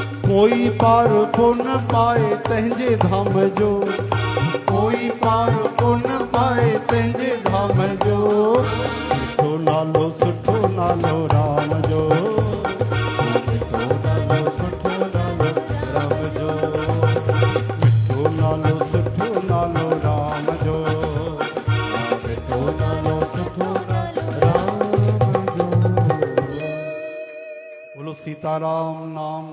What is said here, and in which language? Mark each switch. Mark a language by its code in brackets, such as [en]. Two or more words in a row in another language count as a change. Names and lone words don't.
[sd] कोई पार पुन पाए तंहिंजे धाम जो, कोई पार पुन पाए तंहिंजे धाम जो, मिठो नालो सुठो नालो राम जो, मिठो नालो सुठो नालो राम जो, मिठो नालो सुठो नालो राम जो, मिठो नालो सुठो नालो राम जो। [hi] बोलो सीताराम नाम।